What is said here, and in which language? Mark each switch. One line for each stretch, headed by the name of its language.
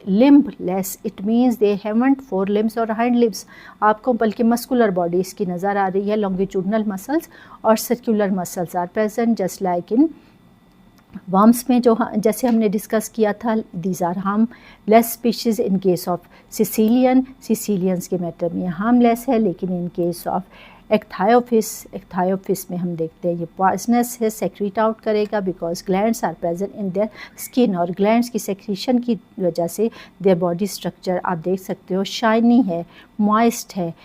English: limbless it means they haven't 4 limbs or hind limbs.
Urdu: آپ کو بلکہ مسکولر باڈی اس کی نظر آ رہی ہے.
English: longitudinal muscles
Urdu: اور
English: circular muscles are present just like in worms
Urdu: میں جو جیسے ہم نے ڈسکس کیا تھا.
English: these are harmless species in case of
Urdu: سیسیلینس کے میٹر میں ہارم لیس ہے، لیکن
English: in case of
Urdu: ایکتھایوفس میں ہم دیکھتے ہیں یہ پوائزنس ہے، سیکریٹ آؤٹ کرے گا
English: because glands are present in their skin,
Urdu: اور گلینڈس کی سیکریشن کی وجہ سے دیئر باڈی اسٹرکچر آپ دیکھ سکتے ہو شائنی ہے، موائسٹ ہے.